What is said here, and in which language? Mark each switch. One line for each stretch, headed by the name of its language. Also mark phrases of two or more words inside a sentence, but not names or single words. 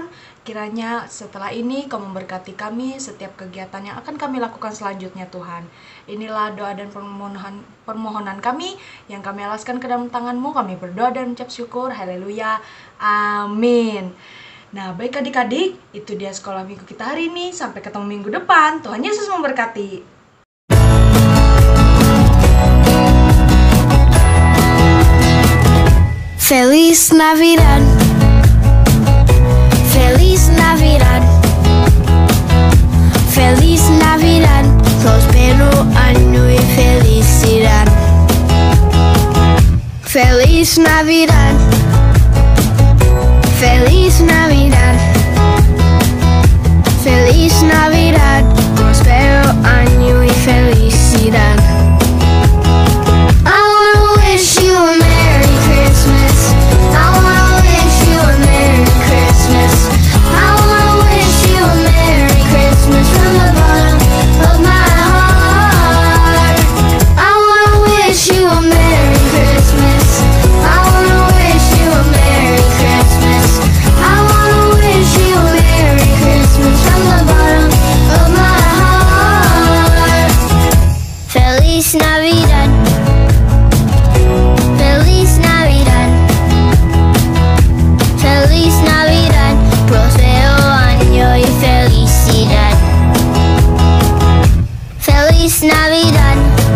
Indonesian: Kiranya setelah ini Kau memberkati kami setiap kegiatan yang akan kami lakukan selanjutnya Tuhan. Inilah doa dan permohonan kami yang kami alaskan ke dalam tangan-Mu. Kami berdoa dan mengucap syukur. Haleluya. Amin. Nah, baik adik-adik, itu dia sekolah minggu kita hari ini. Sampai ketemu minggu depan. Tuhan Yesus memberkati.
Spanish: Feliz Navidad, Feliz Navidad, Feliz Navidad, próspero año y felicidad. Feliz Navidad, Feliz Navidad, Feliz Navidad, próspero año y felicidad.
English: I wanna wish you a Merry Christmas. I wanna wish you a Merry Christmas. I wanna wish you a Merry Christmas from the bottom of my heart. I wanna wish you a Merry Christmas. I wanna wish you a Merry Christmas. I wanna wish you a Merry Christmas from the bottom of my heart.
Spanish: Feliz Navidad. Feliz Navidad, Feliz Navidad, próspero año y felicidad. Feliz Navidad.